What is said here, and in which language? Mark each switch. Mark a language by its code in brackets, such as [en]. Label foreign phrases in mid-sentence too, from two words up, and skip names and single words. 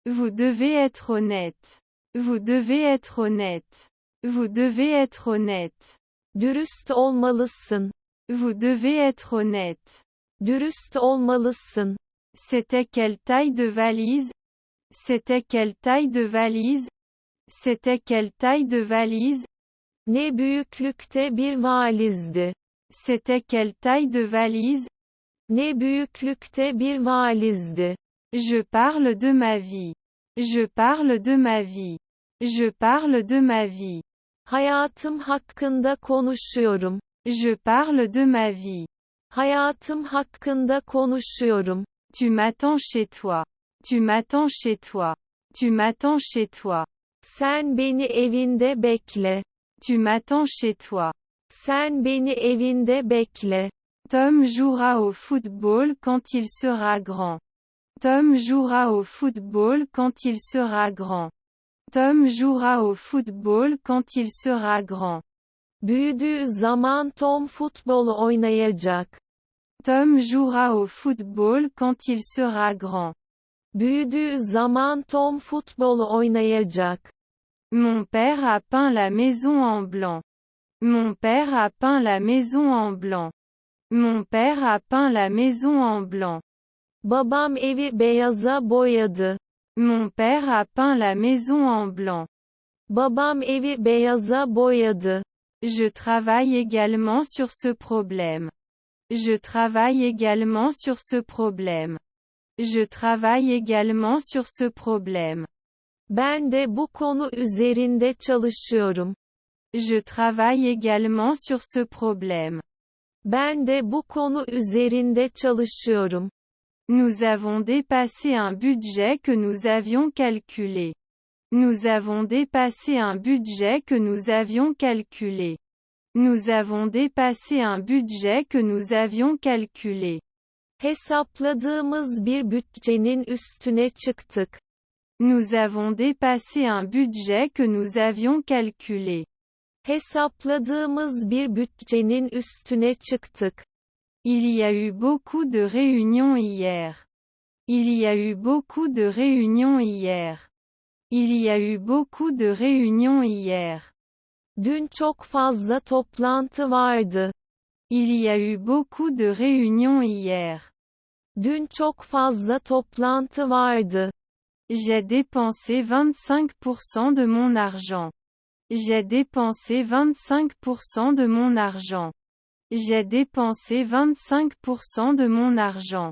[fr] Vous devez être honnête. Vous devez être honnête. Vous devez être honnête. [tr] Dürüst olmalısın. [fr] Vous devez être honnête. [tr] Dürüst olmalısın. [fr] C'était quelle taille de valise? C'était quelle taille de valise? C'était quelle taille de valise? [tr] Ne büyüklükte bir valizdi. [fr] C'était quelle taille de valise? [tr] Ne büyüklükte bir valizdi. [fr] Je parle de ma vie. Je parle de ma vie. Je parle de ma vie. [tr] Hayatım hakkında konuşuyorum. [fr] Je parle de ma vie. [tr] Hayatım hakkında konuşuyorum. [fr] Tu m'attends chez toi. Tu m'attends chez toi. Tu m'attends chez toi. [tr] Sen beni evinde bekle. [fr] Tu m'attends chez toi. [tr] Sen beni evinde bekle. [fr] Tom jouera au football quand il sera grand. Tom jouera au football quand il sera grand. Tom jouera au football quand il sera grand. [tr] Büyüdüğü zaman Tom futbol oynayacak. [fr] Tom jouera au football quand il sera grand. [tr] Büyüdüğü zaman Tom futbol oynayacak. [fr] Mon père a peint la maison en blanc. Mon père a peint la maison en blanc. Mon père a peint la maison en blanc. [tr] Babam evi beyaza boyadı. [fr] Mon père a peint la maison en blanc. [tr] Babam evi beyaza boyadı. [fr] Je travaille également sur ce problème. Je travaille également sur ce problème. Je travaille également sur ce problème. [tr] Ben de bu konu üzerinde çalışıyorum. [fr] Je travaille également sur ce problème. [tr] Ben de bu konu üzerinde çalışıyorum. [fr] Nous avons dépassé un budget que nous avions calculé. Nous avons dépassé un budget que nous avions calculé. Nous avons dépassé un budget que nous avions calculé. [tr] Hesapladığımız bir bütçenin üstüne çıktık. [fr] Nous avons dépassé un budget que nous avions calculé. [tr] Hesapladığımız bir bütçenin üstüne çıktık. [fr] Il y a eu beaucoup de réunions hier. Il y a eu beaucoup de réunions hier. Il y a eu beaucoup de réunions hier. [tr] Dün çok fazla toplantı vardı. [fr] Il y a eu beaucoup de réunions hier. [tr] Dün çok fazla toplantı vardı. [fr] J'ai dépensé 25% de mon argent. J'ai dépensé 25% de mon argent. J'ai dépensé 25% de mon argent.